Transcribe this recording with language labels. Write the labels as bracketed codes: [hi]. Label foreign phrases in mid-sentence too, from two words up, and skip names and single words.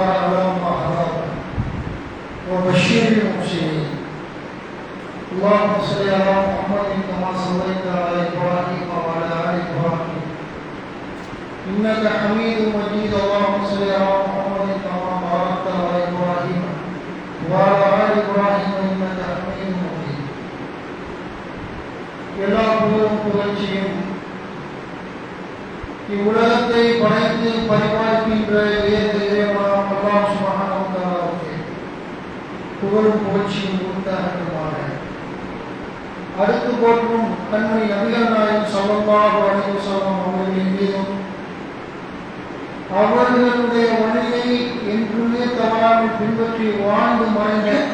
[ar] على ما هداكم وبشر المحسنين اللهم صل على محمد كما صليت على إبراهيم وعلى آل إبراهيم إنك حميد مجيد اللهم صل على محمد كما باركت على إبراهيم وعلى آل إبراهيم إنك حميد مجيد [ta] எல்லா புகழும் புகழ்ச்சியும் இவ்வுலகத்தை படைத்து பரிபாலிக்கின்ற இறைவனாம் அல்லாஹ் [ar] سبحانه وتعالى [ta] புகழும் புகழ்ச்சியும் உண்டாகட்டுமாக. அடுத்து போற்றும் கண்மணி நபிகள் நாயகம் [ar] صلى الله عليه وسلم [ta] அவர்களின் மீதும் அவர்களுடைய வழியை என்றுமே தவறாமல் பின்பற்றி வாழ்ந்து மறைந்த